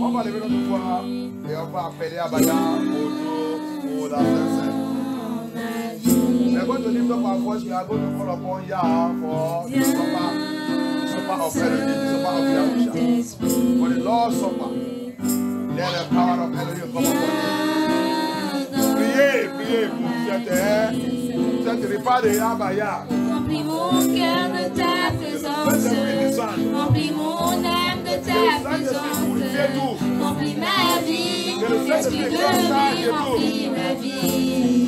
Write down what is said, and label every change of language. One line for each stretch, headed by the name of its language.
French: On va lever notre voix et on va appeler Abaya pour la Sainte.
English: We are going to lift up our voice. We are going to call upon Yah for the supper of Elohim, the supper of Yahusha. For the Lord's Supper. Let the power of Elohim come upon you.
French: Priez, priez pour cette repas de Abaya. Remplis mon cœur de ta présence. Remplis mon âme de ta présence. Remplis ma vie. Esprit de vie, remplis ma vie.